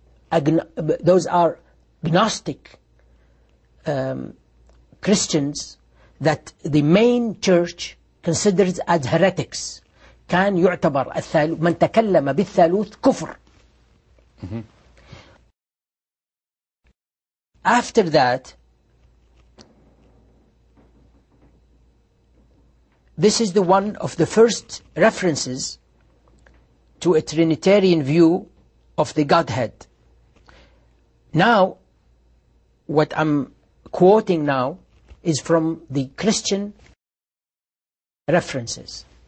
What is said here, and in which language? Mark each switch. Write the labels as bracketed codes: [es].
[en] Those are Gnostic Christians that the main church considers as heretics. [ar] كان يعتبر الثالوث، من تكلم بالثالوث كفر. [en] After that, this is the one of the first references to a Trinitarian view of the Godhead. Now, what I'm quoting now is from the Christian references.